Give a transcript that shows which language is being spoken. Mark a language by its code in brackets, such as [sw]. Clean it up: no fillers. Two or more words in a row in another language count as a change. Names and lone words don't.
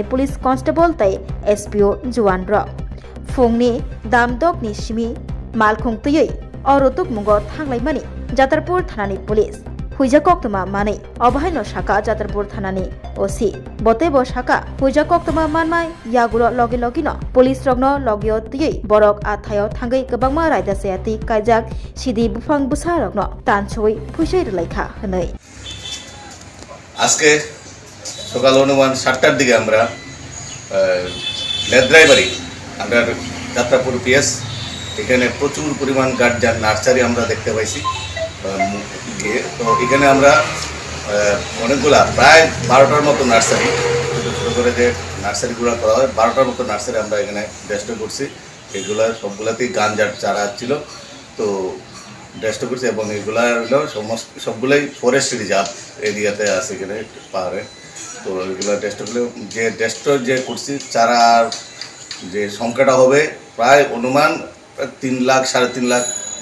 [en] police constable [trp] tai SPO Juan ro Phungni damdok ni simi malkhung tuyoi Orotuk mungo thanglai Jatrapur thanani police huija koktuma mani abahaino Shaka Jatrapur thanani OC botebo Shaka huija koktuma manmai yagulo logi logino police rogno logio tiyei borok athayo thangai kabangma raida sayati kaijak sidi bufang busa rogno tanchoi phuisai rulaikha hanai [bn] আজকে সকাল অনুমান 7টার দিকে আমরা লেদ্রাইবাড়ি আমরা যাত্রাপুর পিএস এখানে প্রচুর পরিমাণ গার্জান নার্সারি আমরা দেখতে পাইছি তো এখানে আমরা অনেকগুলা প্রায় 12টার মতো নার্সারি ছোটো করে যে নার্সারিগুলো করা হয় 12টার মতো নার্সারি আমরা এখানে ডেস্ট করছি এগুলো সবগুলাতেই গাঁজার চারা ছিল তো ডেস্ট করছি এবং এগুলা হলো সবগুলোই [en] forest reserve [bn] এরিয়াতে আছে এখানে পাহাড়ে তো এগুলো ডেস্ট করলে যে ডেস্ট যে করছি চারার যে সংখ্যাটা হবে প্রায় অনুমান 3 লাখ 3.5 লাখ